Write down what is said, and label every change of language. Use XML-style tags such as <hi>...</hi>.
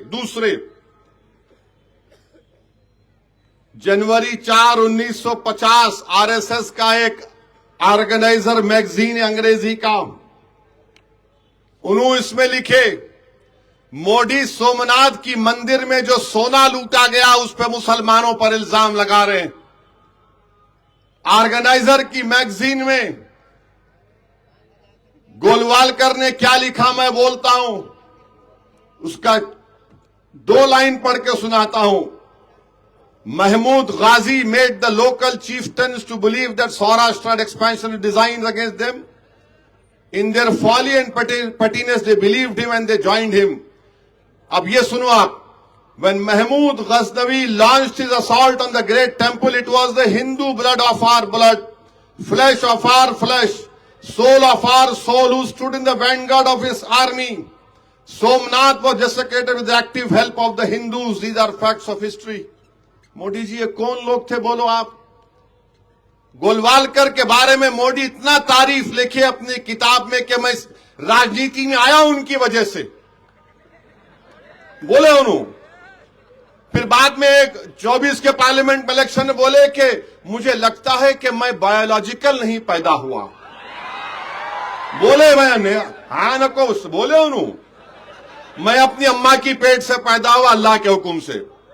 <hi>दूसरे, जनवरी 4, 1950 आरएसएस का एक ऑर्गेनाइजर मैगजीन अंग्रेजी का, उन्होंने इसमें लिखे, मोदी सोमनाथ की मंदिर में जो सोना लूटा गया उस पर मुसलमानों पर इल्जाम लगा रहे हैं। ऑर्गेनाइजर की मैगजीन में गोलवालकर ने क्या लिखा मैं बोलता हूं, उसका 2 लाइन पढ़ के सुनाता हूं।</hi> <en>Mahmud Ghazi made the local chieftains to believe that Saurashtra had expansionary designs against them. In their folly and pettiness, they believed him and they joined him.</en> <hi>अब ये सुनो आप,</hi> <en>when Mahmud Ghaznavi launched his assault on the great temple, it was the Hindu blood of our blood, flesh of our flesh, soul of our soul, who stood in the vanguard of his army. Somnath was desecrated with the active help of the Hindus. These are facts of history.</en> <hi>Modi ji ये कौन लोग थे बोलो आप? गोलवालकर के बारे में मोदी इतना तारीफ लिखे अपनी किताब में कि मैं इस राजनीति में आया उनकी वजह से, बोले उन्होंने। फिर बाद में 24 के पार्लियामेंट इलेक्शन में बोले कि मुझे लगता है कि मैं बायोलॉजिकल नहीं पैदा हुआ, बोले मैंने, हाँ नको बोले उन्होंने, मैं अपनी अम्मा की पेट से पैदा हुआ अल्लाह के हुक्म से।</hi>